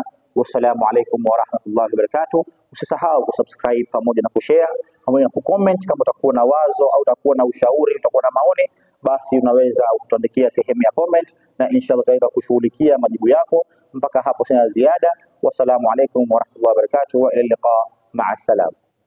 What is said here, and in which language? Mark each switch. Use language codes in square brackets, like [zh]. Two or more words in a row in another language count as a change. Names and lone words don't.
[ar] والسلام عليكم ورحمة الله وبركاته. [sw] Usisahau kusubscribe pamoja na kushare pamoja na kucomment. Kama utakuwa na wazo au utakuwa na ushauri, utakuwa na maoni, basi unaweza kutuandikia sehemu ya comment, na inshallah tutaweza kushughulikia majibu yako. Mpaka hapo sina ziada. [ar] والسلام عليكم ورحمة الله وبركاته وإلى اللقاء مع السلامة.